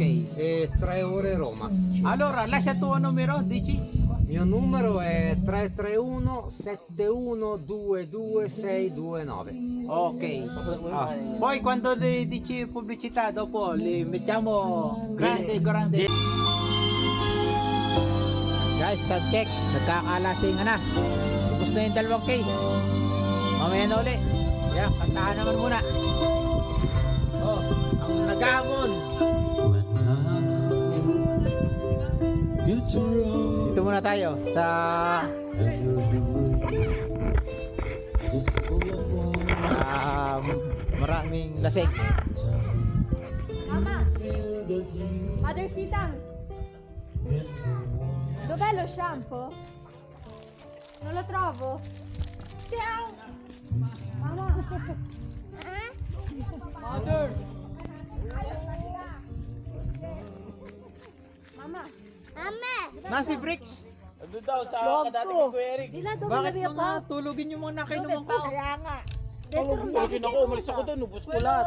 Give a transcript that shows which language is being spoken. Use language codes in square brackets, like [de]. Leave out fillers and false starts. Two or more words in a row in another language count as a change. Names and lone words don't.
[it] e 3 ore a Roma. Allora lascia il tuo numero, dici? Il mio numero è 331 7122 629. Ok. Poi quando dici pubblicità dopo li mettiamo grande. [en] Guys, time check. [tl] Nagkakalasingan na. Tapos na yung dalawang case. Mamaya na uli. Yan, kantahan naman muna. Oh, ang naghamon. Dito muna tayo sa maraming lasing. [it] Mamma, Mother Sitang, dov'è lo shampoo? Non lo trovo. Ciao. Mamma. [en] Mother. [tl] Mama. Nasi Bricks. Ano daw sa kadati ko Eric? Bakit mga tulugin yung mga nakinuman ko? Tulogin ako, umalis ako doon, ubos ko lahat.